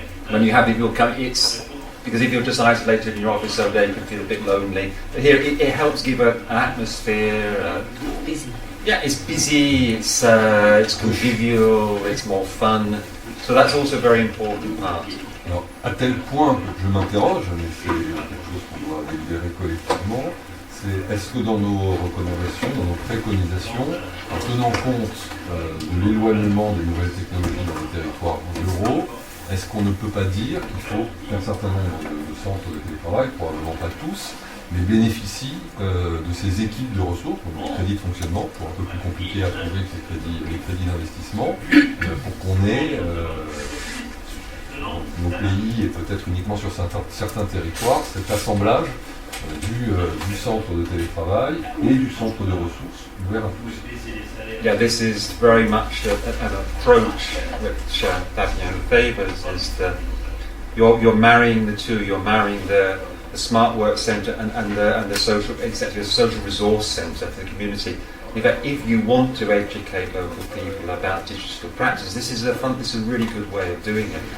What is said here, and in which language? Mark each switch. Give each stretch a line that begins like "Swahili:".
English: When you have people coming, it's because if you're just isolated in your office all day, you can feel a bit lonely. But here, it helps give an atmosphere. Busy. Yeah, it's busy, it's convivial, it's more fun. So that's also a very important part.
French: Alors, à tel point que je m'interroge, mais c'est quelque chose qu'on doit délibérer collectivement, c'est est-ce que dans nos recommandations, dans nos préconisations, en tenant compte de l'éloignement des nouvelles technologies dans les territoires ruraux, est-ce qu'on ne peut pas dire qu'il faut qu'un certain nombre de centres de télétravail, probablement pas tous, mais bénéficient de ces équipes de ressources, donc des crédits de fonctionnement, pour un peu plus compliqué à trouver que les crédits d'investissement, pour qu'on ait nos pays et peut-être uniquement sur certains territoires cet assemblage du centre de télétravail et du centre de ressources ouvert à tous.
English: Yeah, this is very much an approach which Fabien favours, is that you're marrying the two. You're marrying the Smart Work Centre and the social, exactly, the social resource centre for the community. In fact, if you want to educate local people about digital practice, this is a really good way of doing it.